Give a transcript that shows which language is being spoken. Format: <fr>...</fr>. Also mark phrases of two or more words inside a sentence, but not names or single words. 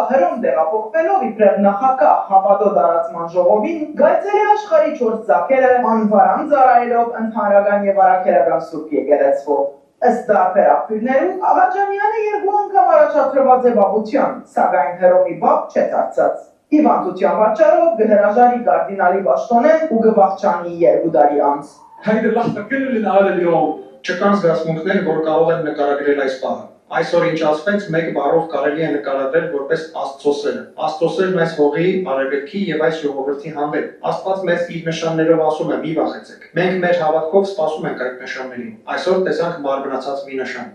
<hy>հրոմ տեղափոխվելով իբրև նախագահ հավատո դարացման ժողովին գայցել է աշխարհի 4 ծագերը անվարան ծառայելով ընդհանրական եւ արաքելական սուրբ եկեղեցվո Ըստ դարբեր աղբյուրներու Աղաջանյանը երկու անգամ առաջադրված է բաբության, սակայն հրոմի բաբ չէ դարձած Հիվանդության պատճառով գհրաժարի կարդինալի պաշտոնեն ու գվախչանի 2 տարի անց</hy> <ar>هيدي اللحظة كل اللي انقال اليوم</ar> <hy>չկան զգացմունքներ, որ կարող են նկարագրել այս պահը։ Այսօր ինչ ասվեց, մեկ բառով կարելի է նկարագրել որպես Աստծոսերը։ Աստծոսերն այս հողի, արևելքի եւ այս ժողովրդի հանդեպ։ Աստված մեզ իր նշաններով ասում է՝ մի վախեցեք։ Մենք մեր հավատքով սպասում ենք այդ նշաններին։ Այսօր տեսանք մարմնացած մի նշան։</hy>